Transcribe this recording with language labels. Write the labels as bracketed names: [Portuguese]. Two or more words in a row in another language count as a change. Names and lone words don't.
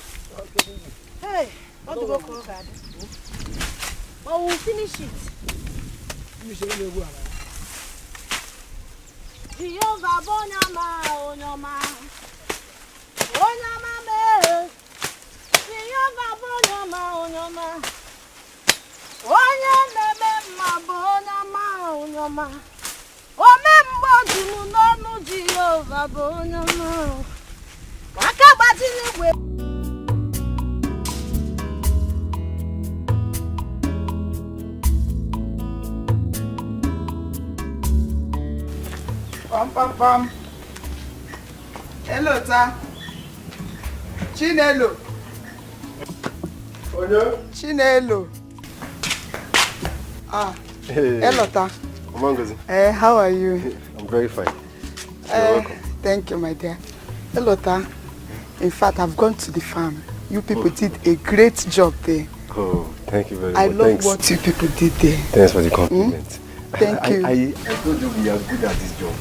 [English] Hey, what do you go for that? Oh, we'll finish it. Jehovah Bonyama, Onyama. Onyama me. Jehovah Bonyama, Onyama. Onyama me ma Bonyama, Onyama. Omembo junu nonu Jehovah Bonyama. Wakabati niwe. Pam. Hello, sir. Chinelo. Chinelo. Hey. Hello, sir. Omangozi. How are you? I'm very fine. You're welcome. Thank you, my dear. Hello, sir. In fact, I've gone to the farm. You people did a great job there. Oh, thank you very much. I love what you people did there. Thanks for the compliment. Thank you. I told you we are good at this job.